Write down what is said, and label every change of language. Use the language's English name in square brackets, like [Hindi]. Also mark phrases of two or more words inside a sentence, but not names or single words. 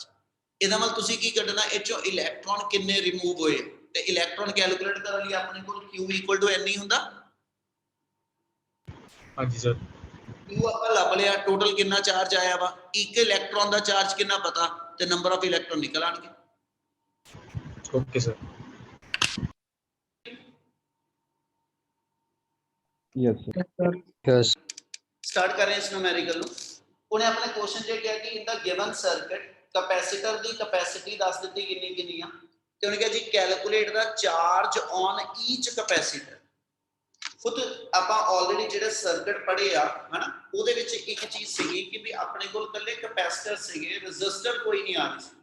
[Punjabi] ਇਹਦਾ ਮਤਲਬ ਤੁਸੀਂ ਕੀ ਕੱਢਣਾ, ਇਹ ਚੋਂ ਇਲੈਕਟ੍ਰੋਨ ਕਿੰਨੇ ਰਿਮੂਵ ਹੋਏ, ਤੇ ਇਲੈਕਟ੍ਰੋਨ ਕੈਲਕੂਲੇਟ ਕਰਨ ਲਈ ਆਪਣੇ ਕੋਲ q [English] equal to [Punjabi] n ਹੁੰਦਾ। ਹਾਂਜੀ ਸਰ। q ਆਪਾਂ ਲੱਭ ਲਿਆ, ਟੋਟਲ ਕਿੰਨਾ ਚਾਰਜ ਆਇਆ ਵਾ, ਇੱਕ ਇਲੈਕਟ੍ਰੋਨ ਦਾ ਚਾਰਜ ਕਿੰਨਾ ਪਤਾ, ਤੇ [English] number of electron [Punjabi] ਨਿਕਲ ਆਣਗੇ। [English] Okay, sir. Yes, sir. Yes, sir. Yes. [Punjabi] ਸਟਾਰਟ ਕਰ ਰਹੇ ਹਾਂ ਇਸ ਨੂਮੈਰੀਕਲ ਨੂੰ। ਉਹਨੇ ਆਪਣੇ ਕੁਐਸਚਨ 'ਚ ਕਿਹਾ ਕਿ [English] in the given circuit capacitor [Punjabi] ਦੀ ਕੈਪੈਸਿਟੀ ਦੱਸ ਦਿੱਤੀ ਕਿੰਨੀ ਕਿੰਨੀ ਆ, ਤੇ ਉਹਨੇ ਕਿਹਾ ਜੀ [English] calculate the charge on each capacitor. [Punjabi] ਖੁਦ ਆਪਾਂ ਆਲਰੇਡੀ ਜਿਹੜੇ ਸਰਕਟ ਪੜ੍ਹੇ ਆ ਹਨਾ, ਉਹਦੇ ਵਿੱਚ ਇੱਕ ਚੀਜ਼ ਸੀਗੀ ਕਿ ਵੀ ਆਪਣੇ ਕੋਲ ਇਕੱਲੇ ਕੈਪੈਸਿਟਰ ਸੀਗੇ, ਰੈਜ਼ਿਸਟਰ ਕੋਈ ਨਹੀਂ ਆ ਰਹੀ ਸੀ।